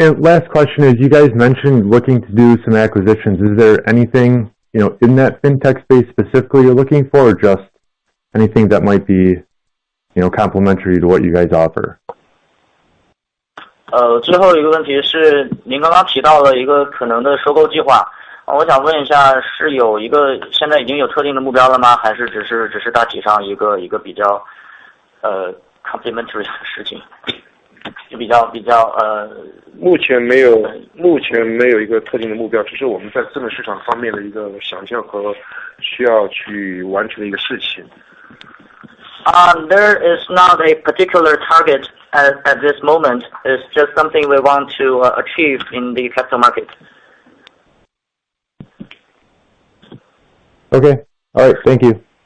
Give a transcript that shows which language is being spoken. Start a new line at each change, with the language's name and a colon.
English: And last question is, you guys mentioned looking to do some acquisitions. Is there anything, in that fintech space specifically you're looking for, or just anything that might be, complementary to what you guys offer?
Chinese: 最后一个问题是，您刚刚提到了一个可能的收购计划，我想问一下，是有一个现在已经有特定的目标了吗？还是只是大体上一个比较complementary 的事情？就比较目前没有一个特定的目标，只是我们在资本市场方面的一个想象和需要去完成的一个事情。
English: There is not a particular target at this moment. It's just something we want to achieve in the capital market. Okay. All right. Thank you.